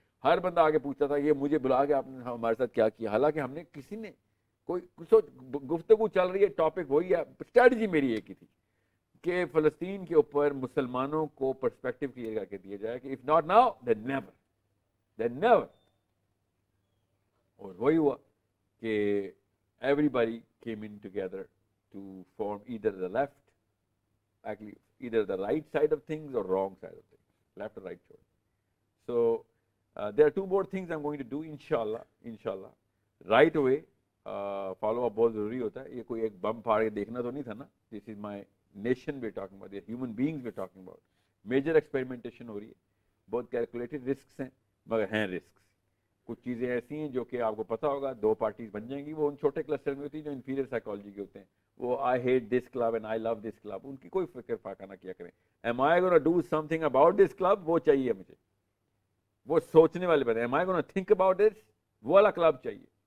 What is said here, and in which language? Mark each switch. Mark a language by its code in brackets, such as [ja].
[ur] ہر بندہ آگے پوچھتا تھا یہ مجھے بلا کے آپ نے ہمارے ساتھ کیا کیا. حالانکہ ہم نے کسی نے کوئی گفتگو چل رہی ہے, ٹاپک وہی ہے, اسٹریٹجی میری ایک ہی تھی کہ فلسطین کے اوپر مسلمانوں کو پرسپیکٹو کلیئر کر کے دیا جائے کہ [en] If not now then never. [ur] اور وہی ہوا کہ [en] Everybody came in together to form either the left, actually either the right side of things or wrong side of things, left or right choice. So there are two more things I'm going to do inshallah right away. [ur] Follow up بہت ضروری ہوتا ہے. یہ کوئی ایک بم پھاڑ کے دیکھنا تو نہیں تھا نا. [en] This is my nation we're talking about, the human beings we're talking about. [ur] Major experimentation ہو رہی ہے, بہت کیلکولیٹڈ رسکس ہیں مگر ہیں رسکس. کچھ چیزیں ایسی ہیں جو کہ آپ کو پتہ ہوگا 2 پارٹیز بن جائیں گی. وہ ان چھوٹے کلسٹر میں ہوتی ہیں جو انفیریئر سائیکالوجی کے ہوتے ہیں. وہ [en] I hate this club [ur] and I love this club, ان کی کوئی فکر فاقہ نہ کیا کریں. [en] am I gonna do something about this club, [ur] وہ چاہیے مجھے. وہ سوچنے والے بندے, [en] am I gonna think about this, [ur] وہ والا کلب چاہیے.